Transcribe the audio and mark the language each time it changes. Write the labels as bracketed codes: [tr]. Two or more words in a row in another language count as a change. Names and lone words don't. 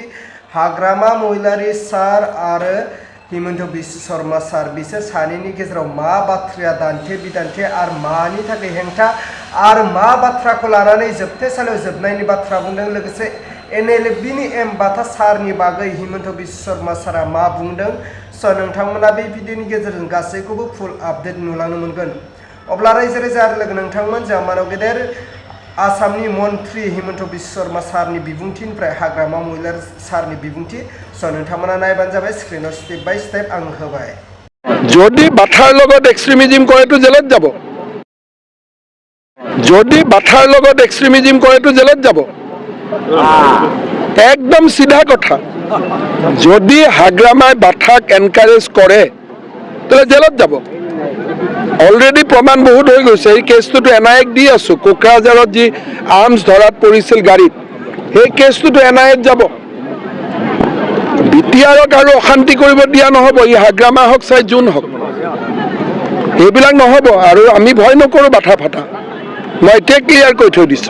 [brx] हाग्रामा महिलारी सार आरो हिमन्त बिश्व शर्मा सार बिसोर सानैनि गेजेराव मा बाथ्राया दान्थे बिदान्थे आरो मानि थाखाय हेंथा आरो मा बाथ्राखौ लानानै जोबथेसालियाव जोबनायनि बाथ्रा बुंदों लोगोसे एनएलएफबिनि एम बाथा सारनि बागै हिमन्त बिश्व शर्मा सारा मा बुंदों स नोंथांमोना बे भिडिअनि गेजेरजों गासैखौबो [en] full update [brx] नुलांनो मोनगोन। अब्ला रायजो राजा लोगो नोंथांमोन जोंहा मानव गेदेर आसामनि मन्त्रि हिमन्त बिश्व शर्मा सारनि बिबुंथिनिफ्राय हाग्रामा महिलारी सारनि बिबुंथि स नोंथांमोना नायबानो जाबाय। स्क्रिनाव [en] step by step [brx] आं होबाय। [as] যদি বাথাৰ লগত এক্সট্ৰিমিজিম কৰেতো জেলত যাব। যদি বাথাৰ লগত এক্সট্ৰিমিজিম কৰেতো জেলত যাব। একদম সিধা কথা। যদি হাগ্রামায় বাথাক এনকারেজ করে তাহলে জেলত যাব। অলরেডি প্রমাণ বহুত হৈ গৈছে। এই কেছটো এনআইএক দি আছো। কোকৰাঝাৰত যি আৰ্মছ ধৰাত পৰিছিল গাড়ীত সেই কেছটো এনআইএক যাব। বিটিআৰক আৰু অশান্তি কৰিব দিয়া নহ'ব। ই হাগ্ৰামা হওক চাই যোন হওক এইবিলাক নহ'ব। আৰু আমি ভয় নকৰোঁ বাথা ফাটা। মই এতিয়া ক্লিয়াৰ কৰি থৈ দিছোঁ।